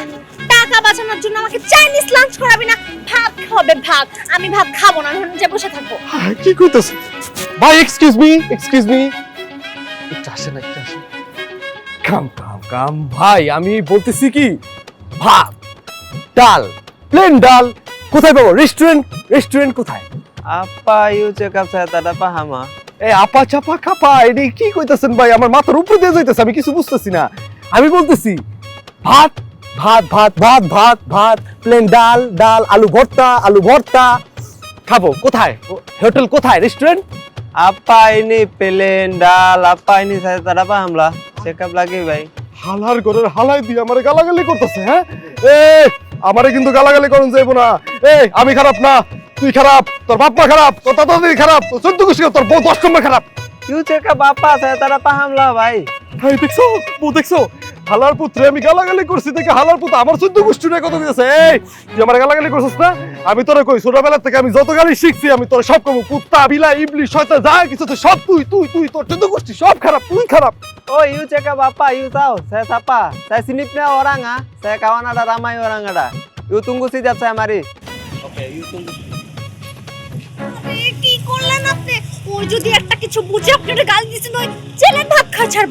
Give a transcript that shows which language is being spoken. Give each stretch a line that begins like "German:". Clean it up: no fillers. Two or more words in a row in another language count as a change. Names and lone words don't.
Bangla: টাকা বাঁচানোর জন্য আমাকে চাইনিজ লাঞ্চ করাবি না। ভাত হবে ভাত, আমি ভাত খাবো না, আমি যে বসে থাকবো। কি কইতাছ? ভাই
English: excuse me,
Bangla: একটু আসেন, কাম ভাই, আমি বলতেছি কি, ভাত ডাল, প্লেন ডাল কোথায় পাবো? রেস্টুরেন্ট কোথায়?
Malay: Apa you cakap saya tak ada paham ah?
Bangla: এ আপা চাপা খাপা, এডি কি কইতাছেন ভাই? আমার মাথার উপর দিয়ে যাইতেছে, আমি কিছু বুঝতেছি না। আমি বলতেছি ভাত ভাত ভাত ভাত ভাত ভাত, প্লেন ডাল আলু ভর্তা খাবো। কোথায় হোটেল, কোথায় রেস্টুরেন্ট?
Malay: Apa ini pelen dal? Apa ini saya tak ada paham lah. Cakap lagi baik.
Bangla: হালার ঘরের হালাই দিয়ে আমারে গালাগালি করতেছে। হ্যাঁ, এ আমারে কিন্তু গালাগালি করুন যাইবো না। আমি খারাপ না, তুই খারাপ, তোর বাপ মা খারাপ, তোর দাদা খারাপ, তোর 14 গোষ্ঠী খারাপ, তোর বউ 10 নম্বর খারাপ।
Malay: You cakap apa? Saya tak ada paham lah baik.
Bangla: ভাই দেখছো, বউ দেখছো, হালার পুত্রে আমি গালাগালি করছি দেখে হালার পুত্র আমার 14 গোষ্ঠীর কথা কইতাছে। তুই আমার গালাগালি করছিস না? আমি তোরে কই ছোটবেলা থেকে আমি যত গালি শিখছি আমি তোরে সব কমু, কুত্তা বিলাই ইবলিশ শয়তান যা কিছু তুই সব তুই তোর 14 গোষ্ঠী সব খারাপ, তুই খারাপ।
Malay: Oh you cakap apa? You tahu? Saya siapa? Saya sini punya orang ah. Saya kawan ada ramai orang ada. You tunggu sekejap saya mari. Oke, you tunggu.
Bangla: কি করলেন আপনি? ওই যদি একটা কিছু বুঝে আপনারে গাল দিছেন, ওই ছেলে ভাত খাওয়া ছাড়বো।